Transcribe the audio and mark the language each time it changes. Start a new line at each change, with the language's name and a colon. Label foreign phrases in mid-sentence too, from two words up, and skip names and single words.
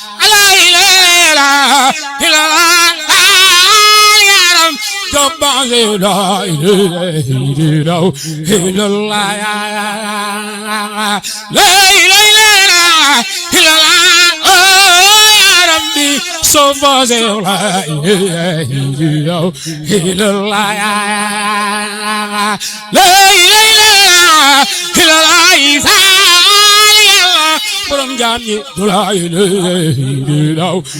Arabic: لا إله إلا الله. Yaram Jobba, لا إله إلا الله. لا إله إلا الله، أوه، يا ربي,
English: so for the
Arabic: لا إله إلا الله، يا لا إله إلا الله,
Wolof: borom jaam ñi,
Arabic: لا إله إلا الله.